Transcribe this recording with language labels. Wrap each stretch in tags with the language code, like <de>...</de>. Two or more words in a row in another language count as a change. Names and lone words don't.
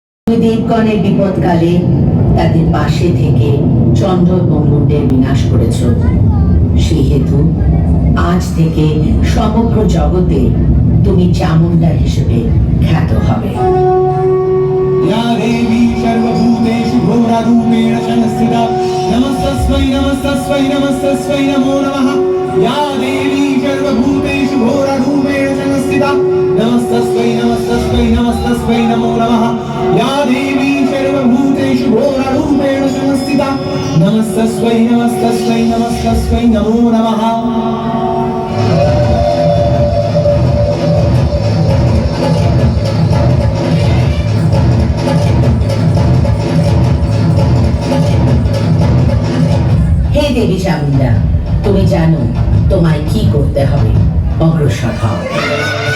<bn>দেবগণের বিপদকালে তাদের পাশে থেকে চন্দ্র এবং মুন্ডের বিনাশ করেছ। সেই হেতু আজ থেকে সমগ্র জগতে তুমি চামুন্ডা হিসেবে খ্যাত হবে।</bn> <sa>या देवी सर्वभूतेषु घोररूपेण संस्थिता नमस्तस्मै नमस्तस्मै नमस्तस्मै नमो नमः। या देवी सर्वभूतेषु घोररूपेण संस्थिता नमस्तस्मै नमस्तस्मै नमस्तस्मै नमो नमः। या देवी सर्वभूतेषु घोररूपेण संस्थिता नमस्तस्मै नमस्तस्मै नमस्तस्मै नमो नमः।</sa> <bn>হে দেবী চামুন্ডা, তুমি জানো তোমায় কি করতে হবে, অগ্রসর হও।</bn>